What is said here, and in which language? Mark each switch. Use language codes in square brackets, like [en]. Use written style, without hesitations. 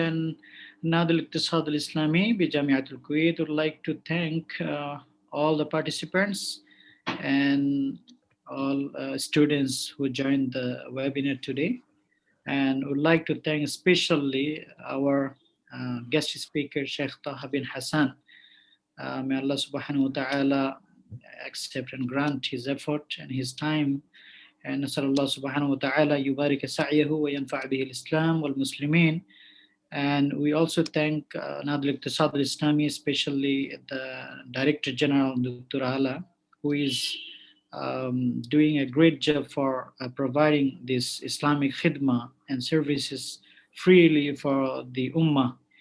[en] And Nahda al-Iqtisad al-Islami bi Jamiat al-Kuwait would like to thank all the participants and all students who joined the webinar today. And would like to thank especially our guest speaker, Sheikh Taha bin Hassan. May Allah subhanahu wa ta'ala accept and grant his effort and his time. [ar] And نسأل الله سبحانه وتعالى يبارك سعيه وينفع به الإسلام والمسلمين. [en] And we also thank Nahda al-Iqtisad al-Islami, especially the Director General, Dr. Ala, who is doing a great job for providing this Islamic khidmah and services freely for the Ummah.